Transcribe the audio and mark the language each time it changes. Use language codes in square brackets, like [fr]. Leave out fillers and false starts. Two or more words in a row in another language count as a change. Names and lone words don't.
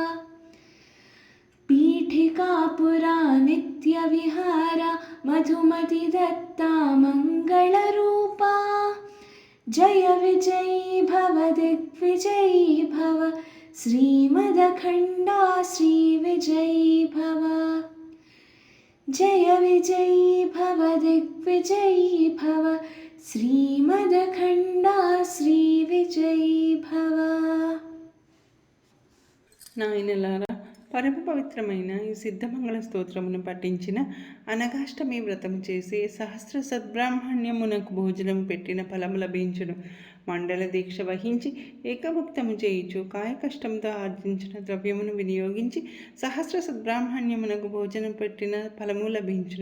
[sa] पीठिकापुरा नित्यविहारा मधुमति दत्ता मङ्गलरूपा जय विजयी भव दिग्विजयी भव श्रीमदखण्डा श्रीविजयी भव जय विजयी भव दिग्विजयी भव श्रीमदखण्डा श्रीविजयी भव [te] నాయనలారా, పరమ పవిత్రమైన ఈ సిద్ధమంగళ స్తోత్రమును పఠించిన అనఘాష్టమి వ్రతము చేసి సహస్ర సద్బ్రాహ్మణ్యమునకు భోజనము పెట్టిన ఫలము లభించును. మండల దీక్ష వహించి ఏకభుక్తము చేయుచు కాయకష్టంతో ఆర్జించిన ద్రవ్యమును వినియోగించి సహస్ర సద్బ్రాహ్మణ్యమునకు భోజనం పెట్టిన ఫలము లభించును.